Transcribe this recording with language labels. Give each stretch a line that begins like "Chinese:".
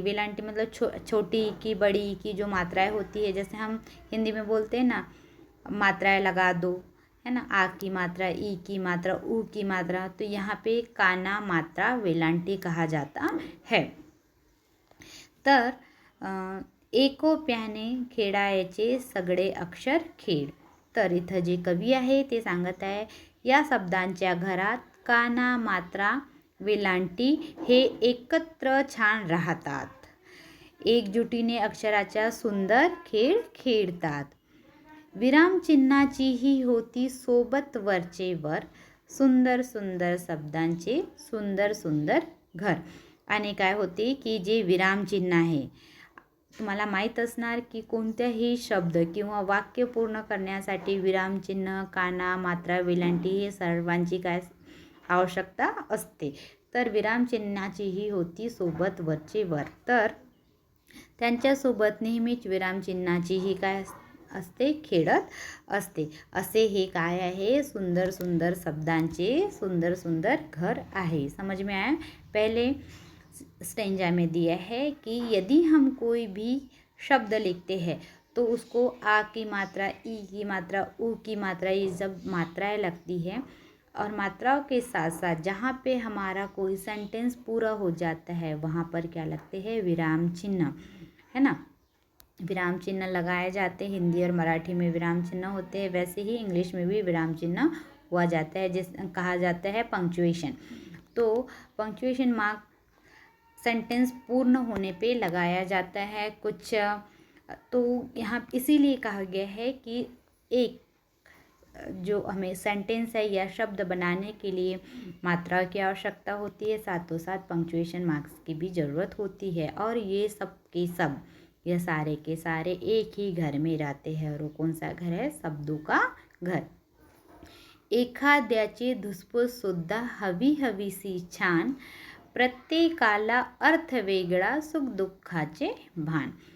Hindi: वेलांटी मतलब छोटी की बड़ी की जो मात्राएं होती है, जैसे हम हिंदी में बोलते हैं ना, मात्राएं लगा दो, है ना, आ की मात्रा, ई की मात्रा, ऊ की मात्रा. तो यहाँ पे काना मात्रा वेलांटी कहा जाता है.
Marathi: तर एकोप्याने खेळायचे सगळे अक्षर खेळ. तर इथं जे कवी आहे ते सांगत आहे या शब्दांच्या घरात काना मात्रा वेलांटी हे एकत्र छान राहतात. एकजुटीने अक्षराच्या सुंदर खेळ खेळतात. विरामचिन्हाची ही होती सोबत वरचे वर. सुंदर सुंदर शब्दांचे सुंदर सुंदर घर. आणि काय होते की जे विरामचिन्ह आहे, तुम्हाला माहीत असणार की कोणत्याही शब्द किंवा वाक्य पूर्ण करण्यासाठी विरामचिन्ह, काना, मात्रा, वेलांटी हे सर्वांची काय आवश्यकता असते. तर विरामचिन्हाची ही होती सोबत वरचे वर. तर त्यांच्यासोबत नेहमीच विरामचिन्हाची ही काय असते खेळत असते. असे हे काय आहे सुंदर सुंदर शब्दांचे सुंदर सुंदर घर आहे.
Hindi: समझ में आया? पहले स्टेंजा में दिया है कि यदि हम कोई भी शब्द लिखते हैं तो उसको आ की मात्रा, ई की मात्रा, ऊ की मात्रा, ये जब मात्राएं लगती है और मात्राओं के साथ साथ जहाँ पे हमारा कोई सेंटेंस पूरा हो जाता है वहाँ पर क्या लगते हैं, विराम चिन्ह, है ना। विराम चिन्ह लगाए जाते हैं। हिंदी और मराठी में विराम चिन्ह होते हैं, वैसे ही इंग्लिश में भी विराम चिन्ह हुआ जाता है, जिस कहा जाता है पंक्चुएशन। तो पंक्चुएशन मार्क सेंटेंस पूर्ण होने पे लगाया जाता है कुछ। तो यहाँ इसीलिए कहा गया है कि एक जो हमें सेंटेंस है या शब्द बनाने के लिए मात्रा की आवश्यकता होती है, साथों साथ पंक्चुएशन मार्क्स की भी ज़रूरत होती है। और ये सब के सब, यह सारे के सारे एक ही घर में रहते हैं। और वो कौन सा घर है, शब्दों का घर।
Marathi: एखाद्याची धुसफूस सुद्धा हवी हवीसी छान, प्रत्येकाला अर्थ वेगळा सुख दुःखाचे भान।